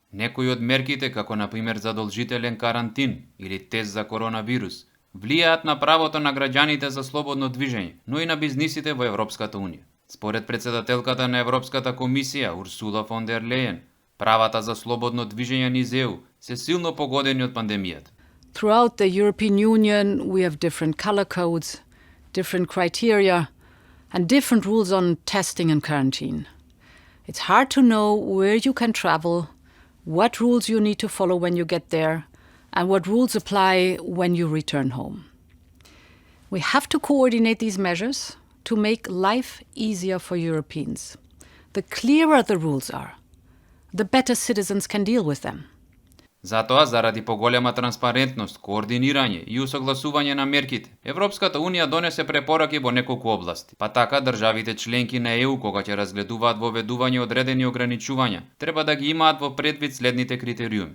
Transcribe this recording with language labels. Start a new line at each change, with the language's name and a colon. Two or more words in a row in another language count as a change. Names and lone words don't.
Macedonian: Некои од мерките, како например задолжителен карантин или тест за коронавирус, влијаат на правото на граѓаните за слободно движење, но и на бизнисите во Европската унија. Според председателката на Европската комисија Урсула фон дер Лејен, правата за слободно движење низ ЕУ се силно погодени од пандемијата.
English: Throughout the European Union, we have different color codes, different criteria, and different rules on testing and quarantine. It's hard to know where you can travel, what rules you need to follow when you get there, and what rules apply when you return home. We have to coordinate these measures to make life easier for Europeans. The clearer the rules are, the better citizens can deal with them.
Macedonian: Затоа, заради поголема транспарентност, координирање и усогласување на мерките, Европската унија донесе препораки во неколку области. Па така, државите членки на ЕУ, кога ќе разгледуваат воведување одредени ограничувања, треба да ги имаат во предвид следните критериуми.